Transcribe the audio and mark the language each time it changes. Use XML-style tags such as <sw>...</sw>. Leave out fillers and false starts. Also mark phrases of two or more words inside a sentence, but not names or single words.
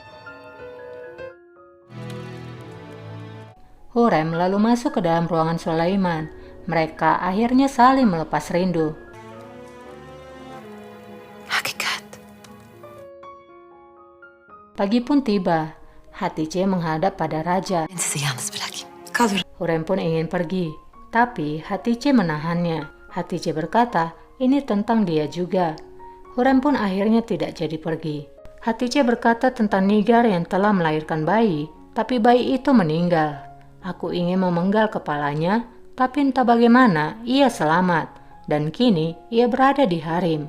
<id>Hurrem lalu masuk ke dalam ruangan Sulaiman. Mereka akhirnya saling melepas rindu. Hakikat. Pagi pun tiba. Hatice menghadap pada raja.</id> <tr>Ben sizi yalnız bırakayım. Kalır.</tr> <id>Hurrem pun ingin pergi, tapi Hatice menahannya. Hatice berkata, ini tentang dia juga. Hurrem pun akhirnya tidak jadi pergi. Hatice berkata tentang Nigar yang telah melahirkan bayi, tapi bayi itu meninggal. Aku ingin memenggal kepalanya, tapi entah bagaimana ia selamat, dan kini ia berada di harem.</id>